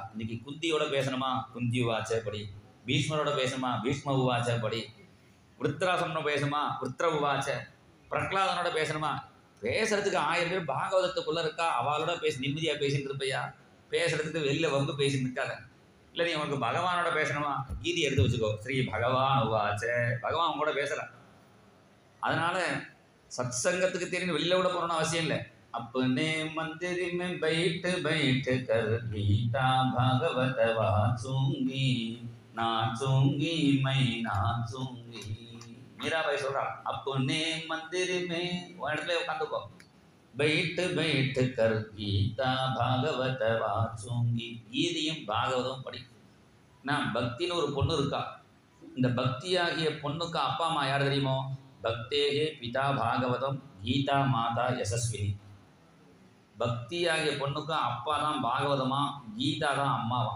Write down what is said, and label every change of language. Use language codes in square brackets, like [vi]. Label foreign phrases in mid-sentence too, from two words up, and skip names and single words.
[ta] இன்னைக்கு குந்தியோட பேசணுமா, குந்தி உவாச்சப்படி, பீஷ்மரோட பேசணுமா, பீஷ்ம உவாச்சப்படி, விருத்ராசனோட பேசணுமா, விருத்ர உவாச்ச, பிரகலாதனோட பேசணுமா, பேசுறதுக்கு 1000 பேர் பாகவதத்துக்குள்ளே இருக்கா. அவளோட பேசி நிம்மதியாக பேசிட்டு இருப்பையா, பேசுறதுக்கு வெளியில் வந்து பேசிட்டு இருக்காத. இல்லை நீ உனக்கு பகவானோட பேசணுமா, கீதி எடுத்து வச்சுக்கோ, ஸ்ரீ பகவான் உவாச்ச, பகவான் கூட பேசுகிறான். அதனால் சத் சங்கத்துக்கு தெரிஞ்சு வெளியில் விட போகணும்னு அவசியம் இல்லை. [hi] अपने मंदिर में बैठ बैठ कर गीता भागवत वाचूंगी, नाचूंगी मैं नाचूंगी. [ta] मीरा भाई சொல்றா, [hi] अपने मंदिर में [ta] இடத்துல உட்காந்துக்கோ, [hi] बैठ बैठ कर गीता भागवत वाचूंगी. [ta] கீதையும் பாகவதம் படி. நான் பக்தின்னு ஒரு பொண்ணு இருக்கா. இந்த பக்தியாகிய பொண்ணுக்கு அப்பா அம்மா யார் தெரியுமோ? [hi] भक्ति के पिता भागवत, गीता माता यशस्विनी. [ta] பக்தியாகிய பொண்ணுக்கும் அப்பா தான் பாகவதமா, கீதா தான் அம்மாவா.